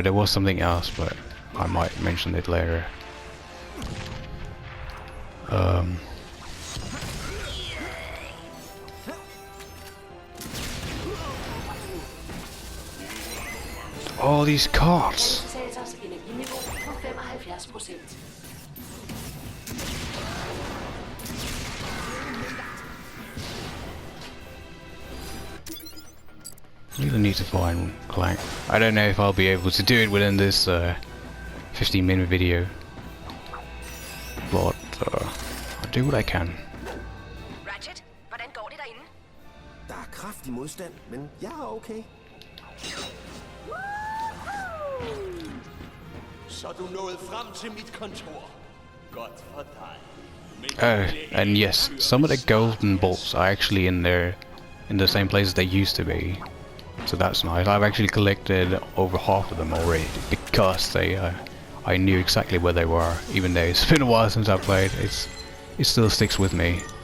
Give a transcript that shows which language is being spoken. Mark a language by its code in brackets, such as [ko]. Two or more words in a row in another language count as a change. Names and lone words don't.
[en] There was something else, but I might mention it later. All these cards. [da] Kondensator's energiniveau på 75%. [en] Really need to find Clank. I don't know if I'll be able to do it within this 15-minute video, but I'll do what I can. Ratchet, [da] hvordan går det derinde? Der er kraftig modstand, men jeg er okay. Så du nåede frem til mit kontor. Godt for dig. Men [en] And yes, some of the golden bolts are actually in there, in the same places they used to be. So that's nice. I've actually collected over half of them already because I knew exactly where they were. Even though it's been a while since I played, it still sticks with me.